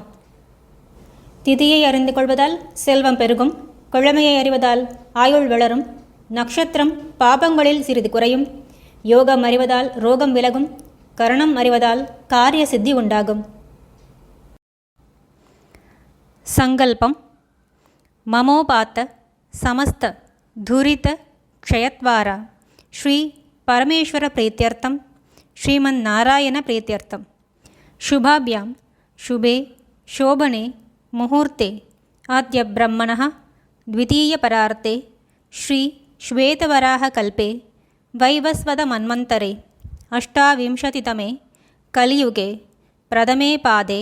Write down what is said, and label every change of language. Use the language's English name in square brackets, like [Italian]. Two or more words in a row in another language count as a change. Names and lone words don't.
[Tamil] திதியை அறிந்து கொள்வதால் செல்வம் பெருகும், கிழமையை அறிவதால் ஆயுள் வளரும், நட்சத்திரம் பாபங்களில் சிறிது குறையும், யோகம் அறிவதால் ரோகம் விலகும், கரணம் அறிவதால் காரிய சித்தி உண்டாகும். [Sanskrit] सङ्कल्पः ममोपात्त समस्त दुरित क्षयद्वारा श्री परमेश्वर प्रीत्यर्थम्, श्रीमन् नारायण प्रीत्यर्थम्. शुभाभ्यां शुभे शोभने मुहूर्ते अद्य ब्रह्मणः द्वितीयपरार्ते श्री श्वेतवराहकल्पे वैवस्वतमन्वन्तरे अष्टाविंशतितमे कलियुगे प्रथमे पादे